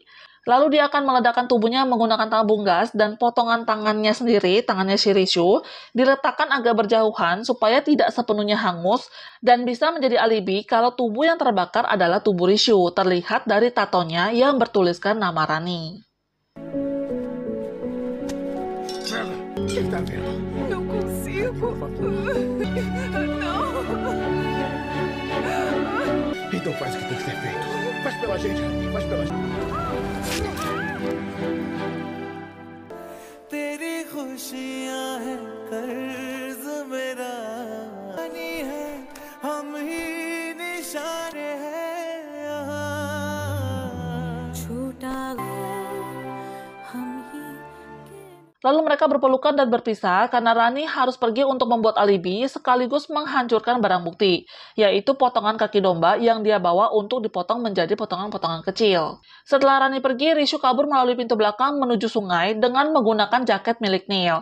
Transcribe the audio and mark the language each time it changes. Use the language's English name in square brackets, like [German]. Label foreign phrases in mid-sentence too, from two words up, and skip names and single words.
[Indonesian] Lalu dia akan meledakkan tubuhnya menggunakan tabung gas dan potongan tangannya sendiri, tangannya si Rishu, diletakkan agak berjauhan supaya tidak sepenuhnya hangus dan bisa menjadi alibi kalau tubuh yang terbakar adalah tubuh Rishu, terlihat dari tatonya yang bertuliskan nama Rani. [Portuguese] O que está vendo? Não consigo. Não. Então faz o que tem que ser feito. Faz pela gente, Rani. Faz pela gente. [Hindi] तेरी खुशियां हैं कर्ज मेरा पानी है हम ही निशाने हैं यहाँ छूटा हम ही [Indonesian] Lalu mereka berpelukan dan berpisah karena Rani harus pergi untuk membuat alibi sekaligus menghancurkan barang bukti, yaitu potongan kaki domba yang dia bawa untuk dipotong menjadi potongan-potongan kecil. Setelah Rani pergi, Rishu kabur melalui pintu belakang menuju sungai dengan menggunakan jaket milik Neil.